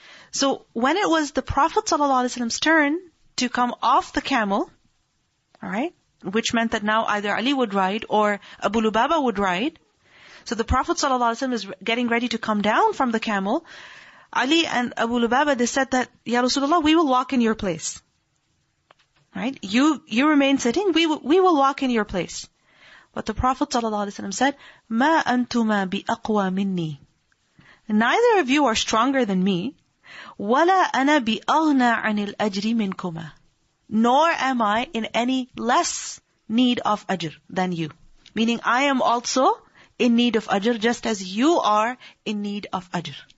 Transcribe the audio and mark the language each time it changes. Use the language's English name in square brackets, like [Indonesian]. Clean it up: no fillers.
[English] So when it was the Prophet ﷺ's turn to come off the camel, alright, which meant that now either Ali would ride or Abu Lubaba would ride. So the Prophet ﷺ is getting ready to come down from the camel. Ali and Abu Lubaba, they said that, Ya Rasulullah, we will walk in your place. Right? You remain sitting, we will walk in your place. But the Prophet ﷺ said, [Arabic] مَا أَنْتُمَا بِأَقْوَى مِنِّي. [English] Neither of you are stronger than me. [Arabic] وَلَا أَنَا بِأَغْنَى عَنِ الْأَجْرِ مِنْكُمَا. [English] Nor am I in any less need of ajr than you. Meaning I am also in need of ajr just as you are in need of ajr.